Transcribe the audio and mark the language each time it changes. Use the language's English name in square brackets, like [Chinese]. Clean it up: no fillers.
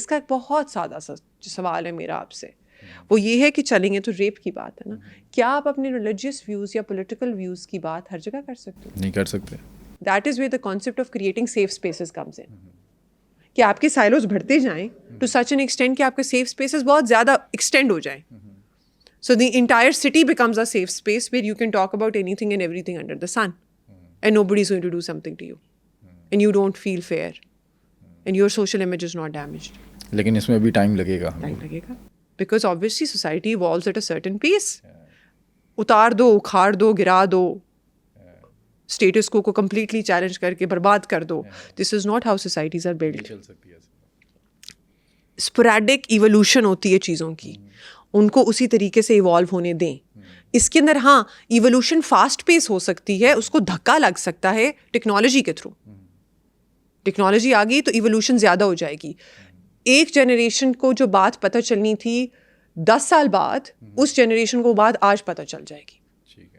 [Urdu] اس کا ایک بہت سادہ سا سوال ہے میرا آپ سے, وہ یہ ہے کہ چلیں گے تو ریپ کی بات ہے نا, کیا آپ اپنے ریلیجیس ویوز یا پولیٹیکل ویوز کی بات ہر جگہ کر سکتے ہو؟ نہیں کر سکتے. [English] that is where the concept of creating safe spaces comes in, [Urdu] کہ آپ کے سائلوز بڑھتے جائیں [English] to such an extent [Urdu] کہ آپ کے سیف اسپیسز بہت زیادہ ایکسٹینڈ ہو جائیں. [English] So the entire city becomes a safe space where you can talk about anything and everything under the sun. And nobody is going to do something to you. And you don't feel fair. And your social image is not damaged. [Urdu] لیکن اس میں بھی time لگے گا. Time لگے گا. [English] Because obviously society evolves at a certain pace. [Urdu] اتار دو, اکھاڑ دو, گرا دو, status کو completely challenge کر کے برباد کر دو. [English] This is not how societies are built. [Urdu] Sporadic evolution ہوتی ہے چیزوں کی, ان کو اسی طریقے سے ایوالو ہونے دیں. اس کے اندر ہاں ایوولوشن فاسٹ پیس ہو سکتی ہے, اس کو دھکا لگ سکتا ہے ٹیکنالوجی کے تھرو. ٹیکنالوجی آ گئی تو ایوولوشن زیادہ ہو جائے گی. ایک جنریشن کو جو بات پتہ چلنی تھی 10 سال بعد, اس جنریشن کو بات آج پتہ چل جائے گی.